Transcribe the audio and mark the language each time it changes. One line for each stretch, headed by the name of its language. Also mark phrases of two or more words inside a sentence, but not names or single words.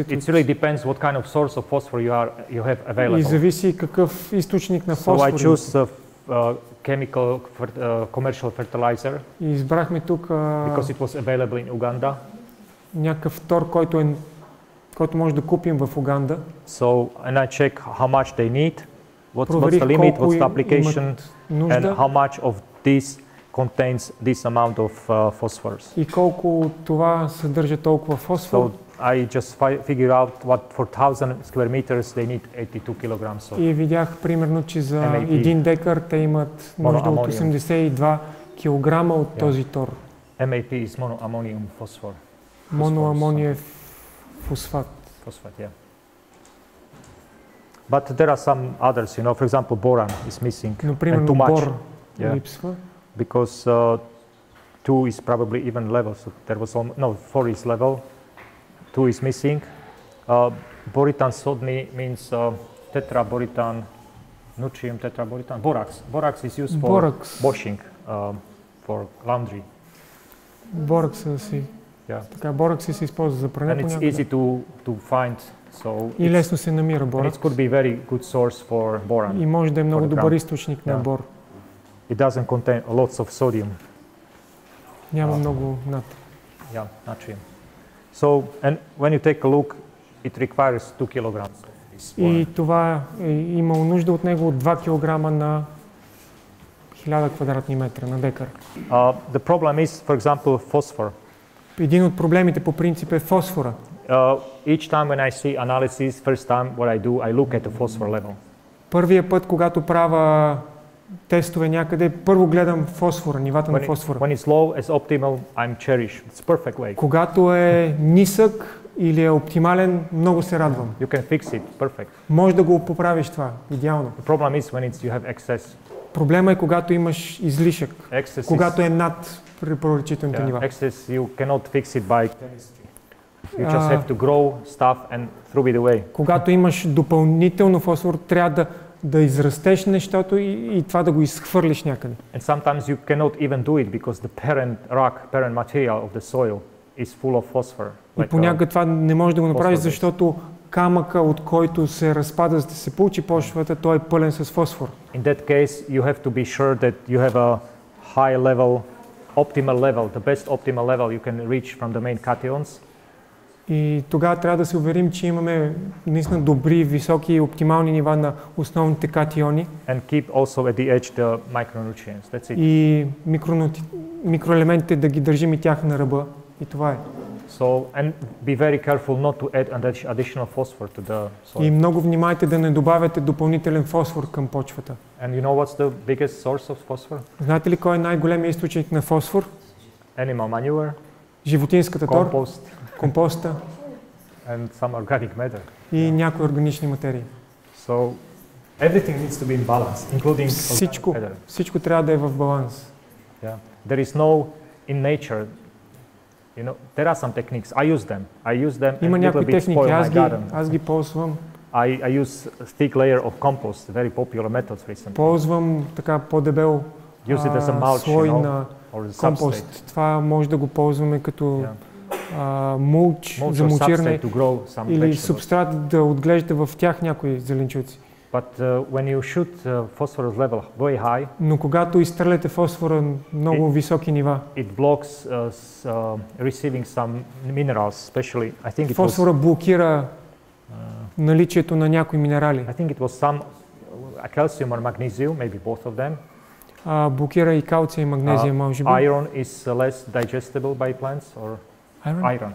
English: It really depends what kind of source of phosphor you have available.
Bulgarian: И зависи какъв източник на фосфор.
English: So I choose chemical commercial fertilizer.
Bulgarian: И избрахме тук
English: because it was available in Uganda.
Bulgarian: Някакъв тор, който може да купим в Уганда.
English: So and I check how much they need, what's the limit, what's the application, and how much of this contains this amount of phosphorus.
Bulgarian: И колко това съдържа толкова фосфор.
English: So I just figure out what for 1000 square meters they need 82 kilograms of.
Bulgarian: И видях примерно, че за 1 декар те имат нужда от 82 килограма от този тор.
English: MAP is monoammonium phosphor.
Bulgarian: Моноамониев фосфат.
English: Phosphate, yeah. But there are some others, you know, for example, boron is missing and too much.
Bulgarian: Липсва.
English: Because 2 is probably even level, so there was 4 is level, 2 is missing. Boritan sodny means tetraboritan, natrium tetraboritan, borax. Borax is used for washing, for laundry.
Bulgarian: Боракса си. Така, боракс се използва за пране.
English: And it's easy to find. So
Bulgarian: и лесно се намира боракс.
English: It could be very good source for boron.
Bulgarian: И може да е много добър източник на бор.
English: It doesn't contain lots of sodium.
Bulgarian: Няма много натрий.
English: Yeah, natrium. So, and when you take a look, it requires 2 kilograms.
Bulgarian: И това имало нужда от него от 2 кг на 1000 квадратни метра на декар.
English: The problem is, for example, phosphor.
Bulgarian: Един от проблемите по принцип е фосфора.
English: Each time when I see analysis, first time what I do, I look at the phosphor level.
Bulgarian: Първия път, когато правя тестове някъде, първо гледам фосфора, нивата на фосфора.
English: When it's low, as optimal, I'm cherish. It's perfect way.
Bulgarian: Когато е нисък или е оптимален, много се радвам.
English: You can fix it, perfect.
Bulgarian: Може да го поправиш това, идеално.
English: The problem is when you have excess.
Bulgarian: Проблема е когато имаш излишък, когато е над препоръчителните нива.
English: Excess you cannot fix it by chemistry. You just have to grow stuff and throw it away.
Bulgarian: Когато имаш допълнително фосфор, трябва да израстеш нещото и това да го изхвърлиш някъде.
English: And sometimes you cannot even do it because the parent rock, parent material of the soil is full of phosphor.
Bulgarian: И понякога това не можеш да го направиш, защото камъка, от който се разпада, за да се получи почвата, той е пълен с фосфор.
English: In that case, you have to be sure that you have a high level, optimal level, the best optimal level you can reach from the main cations.
Bulgarian: И тогава трябва да се уверим, че имаме наистина добри, високи и оптимални нива на основните катиони.
English: And keep also at the edge the micronutrients. That's it.
Bulgarian: И микроелементите да ги държим и тях на ръба. И това е.
English: So, and be very careful not to add additional phosphor to the soil.
Bulgarian: И много внимайте да не добавяте допълнителен фосфор към почвата.
English: And you know what's the biggest source of phosphor?
Bulgarian: Знаете ли кой е най-големият източник на фосфор?
English: Animal manure.
Bulgarian: Животинската тор.
English: Compost.
Bulgarian: Компоста.
English: And some organic matter.
Bulgarian: И някои органични материи.
English: So, everything needs to be in balance, including
Bulgarian: всичко трябва да е в баланс.
English: Yeah. There is no in nature. You know, there are some techniques. I use them.
Bulgarian: Има някои техники, аз ги ползвам.
English: I use a thick layer of compost, very popular methods recently.
Bulgarian: Ползвам така по-дебел слой на компост. Това може да го ползваме като мулч за мулчиране или субстрат да отглежда в тях някои зеленчуци.
English: But when you shoot phosphorus level very high,
Bulgarian: но когато изстреляте фосфора много високи нива,
English: it blocks receiving some minerals, especially I think it
Bulgarian: фосфора блокира наличието на някои минерали.
English: I think it was some calcium or magnesium, maybe both of them.
Bulgarian: Блокира и калция и магнезия, може би.
English: Iron is less digestible by plants or iron.